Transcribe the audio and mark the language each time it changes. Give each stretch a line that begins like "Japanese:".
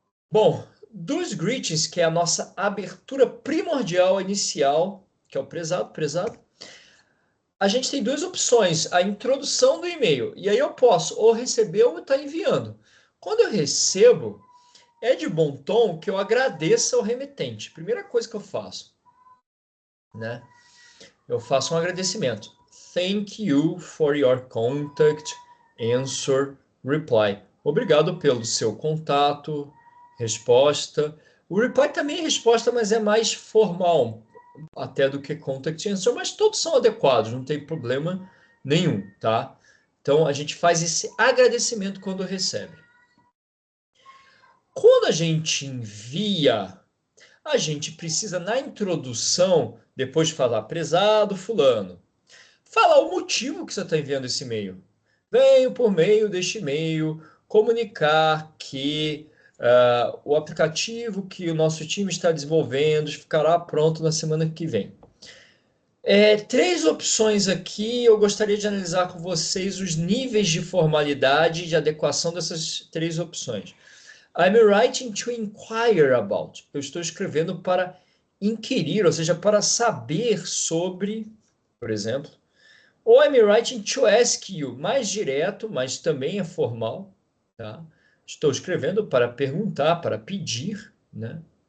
Portuguese: Bom, dos greetings, que é a nossa abertura primordial inicial, que é o prezado, prezado, a gente tem duas opções, a introdução do e-mail, e aí eu posso ou receber ou estar enviando. Quando eu recebo, é de bom tom que eu agradeça ao remetente. Primeira coisa que eu faço, né? Eu faço um agradecimento.
English: Thank you for your contact, answer, reply.
Portuguese: Obrigado pelo seu contato, resposta. O reply também é resposta, mas é mais formal até do que contact answer, mas todos são adequados, não tem problema nenhum, tá? Então a gente faz esse agradecimento quando recebe. Quando a gente envia, a gente precisa na introdução, depois de falar prezado fulano, falar o motivo que você está enviando esse e-mail. Venho por meio deste e-mail comunicar que o aplicativo que o nosso time está desenvolvendo ficará pronto na semana que vem. Três opções aqui, eu gostaria de analisar com vocês os níveis de formalidade e de adequação dessas três opções.
English: I'm writing to inquire about.
Portuguese: Eu estou escrevendo para inquirir, ou seja, para saber sobre, por exemplo. Ou
English: I'm writing to ask you,
Portuguese: mais direto, mas também é formal, tá? Estou escrevendo para perguntar, para pedir, né?